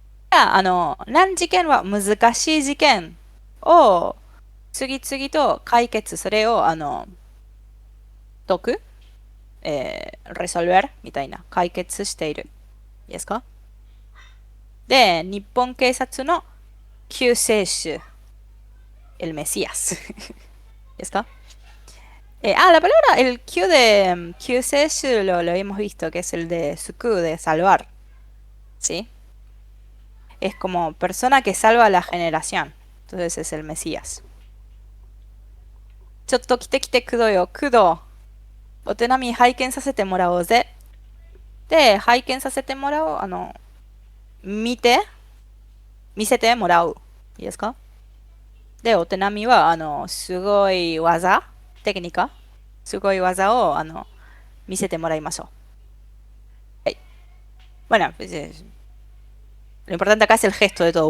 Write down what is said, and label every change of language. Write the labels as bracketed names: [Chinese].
[Japanese] 難事件は難しい事件を次々と解決、それを、解く、 [Spanish] resolver [Japanese] みたいな、解決している。いいですか？で、日本警察の救世主、el Mesías ですか？ [Spanish] la palabra, el Q de救世主lo hemos visto, que es el de suku, de salvar. ¿Sí? Es como persona que salva a la generación. Entonces es el Mesías. [Japanese] ちょっと来て来てくどよ、くど。お手並み拝見させてもらおうぜ。で、拝見させてもらおう。見せてもらう。いいですか？で、お手並みは、すごい技、テクニカ、すごい技を、見せてもらいましょう。はい。 [Spanish] Bueno, pues, lo importante acá es el gesto de todo.